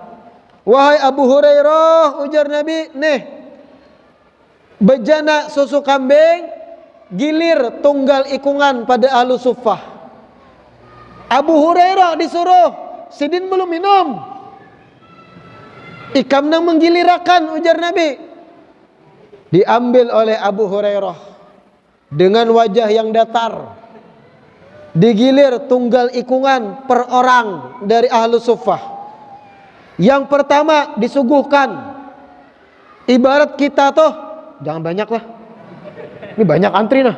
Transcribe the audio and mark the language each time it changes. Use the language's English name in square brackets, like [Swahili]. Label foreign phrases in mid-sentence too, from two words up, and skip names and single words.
[Indonesian] Wahai Abu Hurairah, ujar Nabi, nih bejana susu kambing, gilir tunggal ikungan pada Ahlus Suffah. [Banjar] Abu Hurairah disuruh, sidin belum minum, ikam nang menggilirakan, ujar Nabi. [Indonesian] Diambil oleh Abu Hurairah dengan wajah yang datar, digilir tunggal ikungan per orang dari Ahlus Suffah. Yang pertama disuguhkan, ibarat kita tuh, jangan banyak lah, ini banyak antri nah.